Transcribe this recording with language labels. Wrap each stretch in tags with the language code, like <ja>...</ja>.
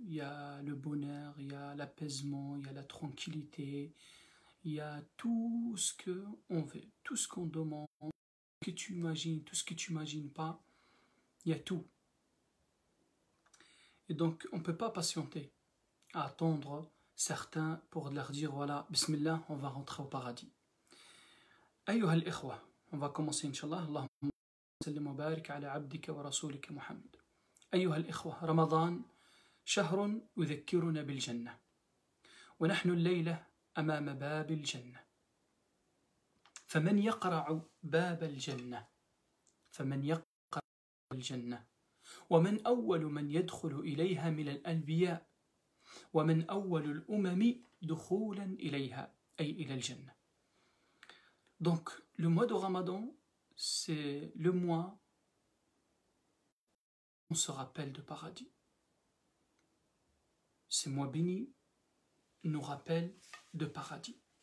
<fr>Il y a le bonheur, il y a l'apaisement, il y a la tranquillité, il y a tout ce qu'on veut, tout ce qu'on demande, que tu imagines, tout ce que tu n'imagines pas, il y a tout. Et donc on ne peut pas patienter à attendre certains pour leur dire voilà, Bismillah, on va rentrer au paradis.</fr> <ar>أيها الإخوة,</ar> <fr>on va commencer Inch'Allah.</fr> <ar>اللهم صل وبارك على عبدك ورسولك محمد. أيها الإخوة, رمضان شهر يذكرنا بالجنة، ونحن الليلة أمام باب الجنة، فمن يقرع باب الجنة؟ فمن يقرع الجنة؟ ومن أول من يدخل إليها من الأنبياء؟ ومن أول الأمم دخولا إليها أي إلى الجنة.</ar> <fr>Donc le mois de Ramadan, c'est le mois où on se rappelle de paradis. Ces mois bénis nous rappellent de paradis.</fr>